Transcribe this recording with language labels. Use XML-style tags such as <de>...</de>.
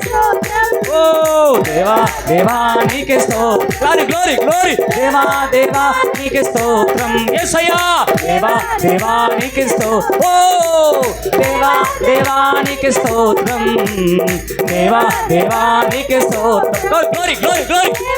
<te>Oh, Deva, Deva, నీకే స్తోత్రం.</te> <en>Glory, glory, glory.</en> <te>Deva, Deva, నీకే స్తోత్రం. యేసయ్యా, Deva, Deva, నీకే స్తోత్రం. Oh, Deva, Deva, నీకే స్తోత్రం. Deva, Deva, నీకే స్తోత్రం.</te> <en>Glory, glory, glory.</en>